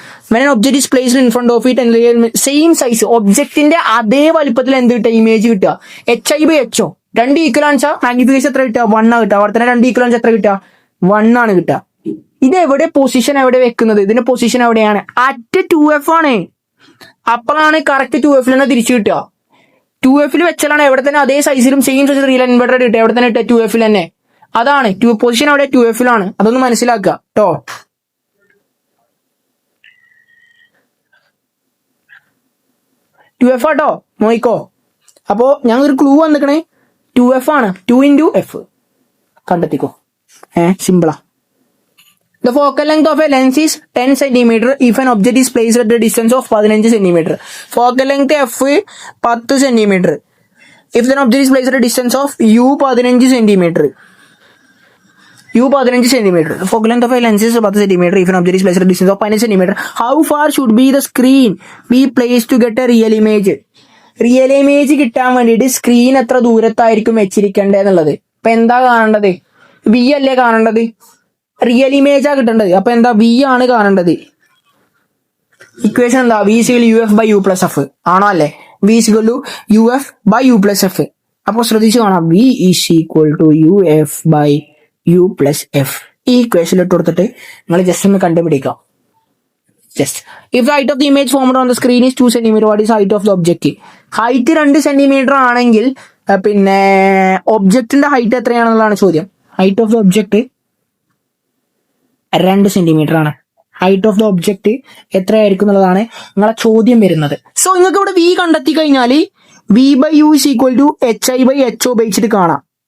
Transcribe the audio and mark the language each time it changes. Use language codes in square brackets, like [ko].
[en] when an object is placed in front of it and [ml] same size ഒബ്ജക്റ്റിന്റെ അതേ വലിപ്പത്തിൽ എന്ത് കിട്ടുക? ഇമേജ് കിട്ടുക. HI/HO 2 ഈക്വൽ ആണെച്ചാൽ മാഗ്നിഫിക്കേഷൻ എത്ര കിട്ടുക? 1 ആണ് കിട്ടുക. അവിടെ തന്നെ 2 ഈക്വൽ ആണെച്ചാൽ എത്ര കിട്ടുക? 1 ആണ് കിട്ടുക. ഇത് എവിടെ പൊസിഷൻ എവിടെ വെക്കുന്നത്? ഇതിന്റെ പൊസിഷൻ എവിടെയാണ്? അറ്റ് 2F ആണ്. അപ്പോഴാണ് കറക്റ്റ് 2F തന്നെ തിരിച്ചു കിട്ടുക. 2F വെച്ചാലാണ് എവിടെ തന്നെ അതേ സൈസിലും സെയിം സൈസിൽ റിയൽ ഇൻവെർട്ടർ കിട്ടുക. എവിടെ തന്നെ കിട്ടുക? 2F തന്നെ. അതാണ് പൊസിഷൻ അവിടെ 2F അതൊന്ന് മനസ്സിലാക്കുക കേട്ടോ. ടു ആട്ടോ, നോയിക്കോ. അപ്പോ ഞാൻ ഒരു ക്ലൂ വന്നിക്കണേ. 2F ആണ്. 2 × F കണ്ടെത്തിക്കോ. സിമ്പിളാ. [en] The focal length of a lens is 10 cm if an object is placed at a distance of 15 cm. Focal length F 10 cm. If the object is placed at a distance of U 15 cm. U 15 cm. The focal length of a lens is 10 cm if an object is placed at a distance of 15 cm. How far should be the screen be placed to get a real image? [ml] Real image കിട്ടാൻ വേണ്ടിയിട്ട് screen എത്ര ദൂരത്തായിരിക്കും വെച്ചിരിക്കേണ്ടതെന്നുള്ളത്. ഇപ്പൊ എന്താ കാണേണ്ടത്? V അല്ലേ കാണേണ്ടത്? Real ഇമേജാ കിട്ടേണ്ടത്. അപ്പൊ എന്താ? വി ആണ് കാണേണ്ടത്. ഇക്വേഷൻ എന്താ? V = UF/U+F ആണോ? അല്ലേ? V = UF/U+F. അപ്പൊ ശ്രദ്ധിച്ചു കാണാം. V = UF/U+F. ഈ ഇക്വേഷൻ ഇട്ട് കൊടുത്തിട്ട് നിങ്ങൾ ജസ്റ്റ് ഒന്ന് കണ്ടുപിടിക്കാം. [en] Just if the height of the image formed on the screen is 2 cm, what is height of the object? [ml] Height 2 cm ആണെങ്കിൽ പിന്നെ ഒബ്ജക്റ്റിന്റെ ഹൈറ്റ് എത്രയാണെന്നുള്ളതാണ് ചോദ്യം. [en] height of the object [ml] 2 cm ആണ്. [en] height of the object [ml] എത്രയായിരിക്കും എന്നുള്ളതാണ് നിങ്ങളെ ചോദ്യം വരുന്നത്. സോ നിങ്ങൾക്ക് ഇവിടെ V കണ്ടെത്തി കഴിഞ്ഞാൽ V/U = HI/HO ഉപയോഗിച്ചിട്ട് കാണാം.